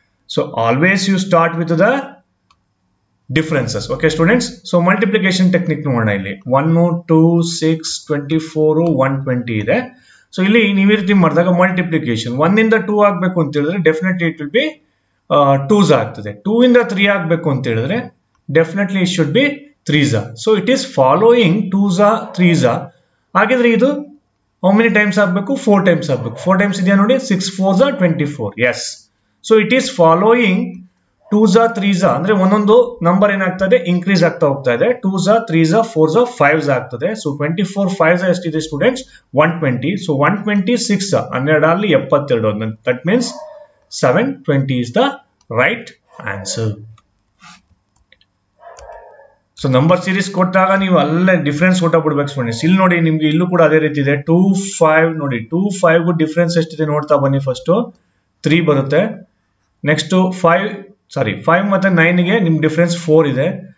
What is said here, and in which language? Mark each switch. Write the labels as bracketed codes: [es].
[en] So always you start with the differences. Okay students, so multiplication technique [kn] ನೋಡೋಣ ಇಲ್ಲಿ [en] 1 2 6 24 120 ಇದೆ. [kn] So ಇಲ್ಲಿ ನೀವು ಈ ರೀತಿ ಮಾಡಿದಾಗ ಮಲ್ಟಿಪ್ಲಿಕೇಶನ್ 1 ಇಂದ 2 ಆಗಬೇಕು ಅಂತ ಹೇಳಿದ್ರೆ [en] definitely it will be 2s [kn] ಆಗ್ತದೆ. 2 ಇಂದ 3 ಆಗಬೇಕು ಅಂತ ಹೇಳಿದ್ರೆ [en] Definitely it should be 3s. So it is following 2s 3s. [kn] ಹಾಗಿದ್ರೆ ಇದು [en] how many times [kn] ಆಗಬೇಕು? 4 times ಆಗಬೇಕು. 4 times ಇದೆಯಾ ನೋಡಿ, 6 4s 24. [en] yes, so it is following 2s 3s [kn] ಅಂದ್ರೆ ಒಂದೊಂದು ನಂಬರ್ ಏನಾಗ್ತದೆ ಇನ್ಕ್ರೀಸ್ ಆಗ್ತಾ ಹೋಗ್ತಾ ಇದೆ. 2s 3s 4s 5s ಆಗ್ತದೆ. ಸೊ 24 5s ಎಷ್ಟಿದೆ students? 120. So 126 12 72. [en] That means 720 is the right answer. [kn] So number series ಕೊಟ್ಟಾಗ ನೀವು ಅಲ್ಲೇ ಡಿಫ್ರೆನ್ಸ್ ಕೊಟ್ಟಾಗ್ಬಿಡ್ಬೇಕು ಸ್ಟೂಡೆಂಟ್ಸ್. ಇಲ್ಲಿ ನೋಡಿ ನಿಮ್ಗೆ ಇಲ್ಲೂ ಕೂಡ ಅದೇ ರೀತಿ ಇದೆ. 2 5 ನೋಡಿ, 2 5 ಡಿಫ್ರೆನ್ಸ್ ಎಷ್ಟಿದೆ ನೋಡ್ತಾ ಬನ್ನಿ. ಫಸ್ಟ್ 3 ಬರುತ್ತೆ. ನೆಕ್ಸ್ಟ್ 5 ಮತ್ತೆ 9 ಗೆ ನಿಮ್ ಡಿಫ್ರೆನ್ಸ್ 4 ಇದೆ.